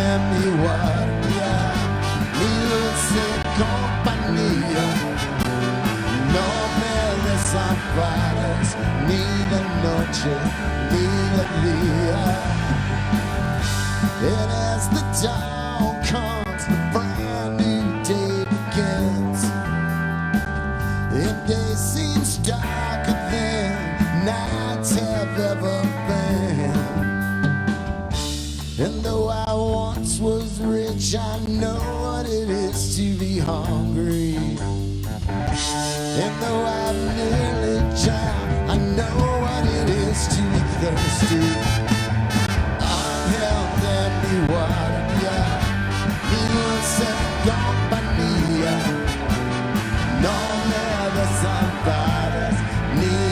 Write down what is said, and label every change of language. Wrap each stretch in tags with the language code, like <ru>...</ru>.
<es>Mi guardia, mi dulce compañía, no me desampares ni de noche ni de día.</es> <en>And as the dawn comes, the brand new day begins. And day seems darker than nights have ever been. And though I once was rich, I know what it is to be hungry. And though I've nearly drowned, I know what it is to be thirsty.</en> <es>Ángel de mi guardia, mi dulce compañía, no me desampares ni</es>